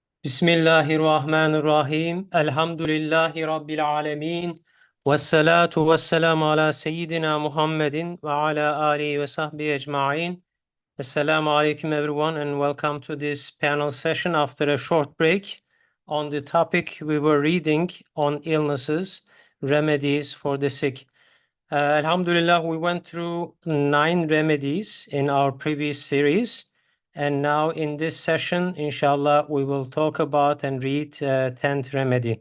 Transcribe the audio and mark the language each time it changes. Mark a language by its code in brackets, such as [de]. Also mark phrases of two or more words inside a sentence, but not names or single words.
[ar] بسم الله الرحمن الرحيم. الحمد لله رب العالمين. والصلاة والسلام على سيدنا محمد وعلى آله وصحبه أجمعين. السلام عليكم [en] everyone and welcome to this panel session after a short break on the topic we were reading on illnesses, remedies for the sick. Alhamdulillah, we went through 9 remedies in our previous series. And now in this session, inshallah, we will talk about and read 10th remedy.